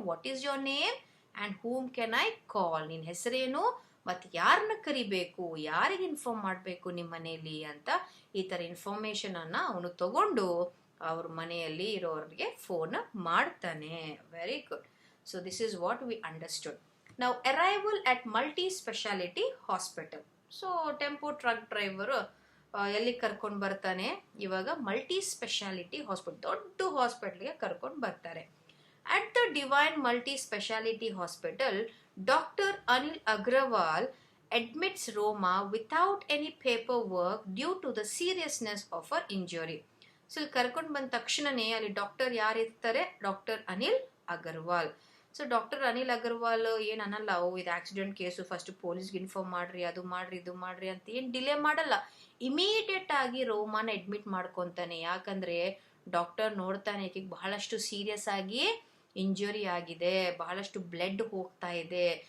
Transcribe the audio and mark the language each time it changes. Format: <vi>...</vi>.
<en>What is your name and whom can I call?</en> <kn>ನಿನ್ನ ಹೆಸರೇನು ಮತ್ತು ಯಾರನ್ನ ಕರಿಬೇಕು, ಯಾರಿಗೆ ಇನ್ಫಾರ್ಮ್ ಮಾಡಬೇಕು ನಿಮ್ಮ ಮನೆಯಲ್ಲಿ ಅಂತ ಈ ಥರ ಇನ್ಫಾರ್ಮೇಷನನ್ನು ಅವನು ತಗೊಂಡು ಅವ್ರ ಮನೆಯಲ್ಲಿ ಇರೋರಿಗೆ ಫೋನ್ ಮಾಡ್ತಾನೆ. Very good.</kn> <en>So this is what we understood.</en> <kn>ನಾವು</kn> <en>Arrival at multi speciality hospital.</en> <kn>So tempo truck driver ಎಲ್ಲಿ ಕರ್ಕೊಂಡು ಬರ್ತಾನೆ? ಇವಾಗ ಮಲ್ಟಿ ಸ್ಪೆಷಾಲಿಟಿ ಹಾಸ್ಪಿಟಲ್, ದೊಡ್ಡ ಹಾಸ್ಪಿಟಲ್ಗೆ ಕರ್ಕೊಂಡು ಬರ್ತಾರೆ.</kn> <en>At the divine multi speciality hospital, doctor Anil Agrawal admits Roma without any paperwork due to the seriousness of her injury.</en> <kn>So ಇಲ್ಲಿ ಕರ್ಕೊಂಡು ಬಂದ ತಕ್ಷಣನೇ ಅಲ್ಲಿ ಡಾಕ್ಟರ್ ಯಾರಿರ್ತಾರೆ? Doctor Anil Agarwal. So doctor Anil Agarwal ಏನು ಅನ್ನಲ್ಲ, ಇದು ಆಕ್ಸಿಡೆಂಟ್ ಕೇಸು, ಫಸ್ಟ್ ಪೊಲೀಸ್ಗೆ ಇನ್ಫಾರ್ಮ್ ಮಾಡ್ರಿ, ಅದು ಮಾಡ್ರಿ, ಇದು ಮಾಡ್ರಿ ಅಂತ ಏನು ಡಿಲೇ ಮಾಡಲ್ಲ. ಇಮಿಡಿಯೇಟ್ ಆಗಿ ರೋಮಾನ ಅಡ್ಮಿಟ್ ಮಾಡ್ಕೊತಾನೆ. ಯಾಕಂದ್ರೆ ಡಾಕ್ಟರ್ ನೋಡ್ತಾನೆ ಈಕೆಗೆ ಬಹಳಷ್ಟು ಸೀರಿಯಸ್ ಆಗಿ ಇಂಜುರಿ ಆಗಿದೆ, ಬಹಳಷ್ಟು ಬ್ಲಡ್ ಹೋಗ್ತಾ ಇದೆ.</kn>